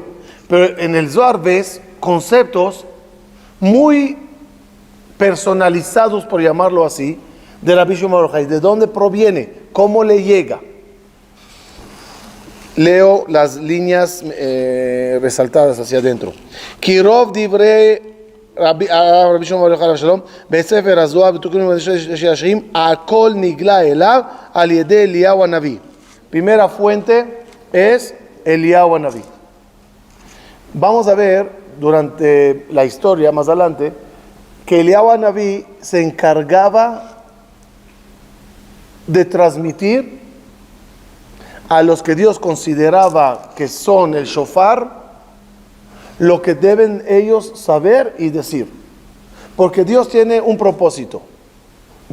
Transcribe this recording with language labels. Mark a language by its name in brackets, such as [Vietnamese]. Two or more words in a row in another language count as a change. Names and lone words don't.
[Spanish] Pero en el Zohar ves conceptos muy personalizados, por llamarlo así, de Rabbi Shimon Bar Yochai. ¿De dónde proviene? ¿Cómo le llega? Leo las líneas resaltadas hacia adentro. [Hebrew] כי רוב דברי רבי שמעון בר יוחאי שלום בספר הזוהר ותיקונים ושישים הכל נגלה אליו על ידי אליהו הנביא. [Spanish] Primera fuente es Eliyahu HaNavi. Vamos a ver durante la historia más adelante que Eliyahu HaNavi se encargaba de transmitir a los que Dios consideraba que son el shofar lo que deben ellos saber y decir, porque Dios tiene un propósito.